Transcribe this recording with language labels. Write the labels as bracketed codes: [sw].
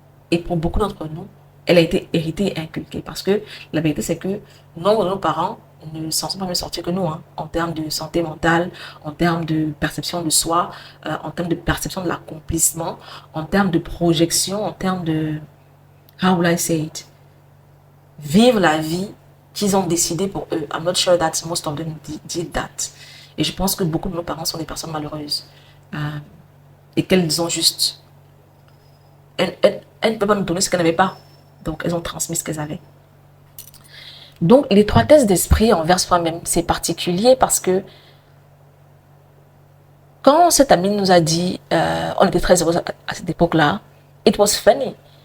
[fr] Et pour beaucoup d'entre nous, elle a été héritée et inculquée. Parce que la vérité, c'est que nombre de nos parents ne s'en sont pas mieux sortis que nous, en termes de santé mentale, en termes de perception de soi, en termes de perception de l'accomplissement, en termes de projection, en termes de, [en] how will I say it, [fr] vivre la vie qu'ils ont décidé pour eux. [en] I'm not sure that most of them did that. [fr] Et je pense que beaucoup de nos parents sont des personnes malheureuses. Et qu'elles ont juste... Elles ne peuvent pas nous donner ce qu'elles n'avaient pas. Donc, elles ont transmis ce qu'elles avaient. Donc, les trois tests d'esprit envers soi-même, c'est particulier parce que quand cette amie nous a dit, on était très heureux à cette époque-là, [en] it was funny.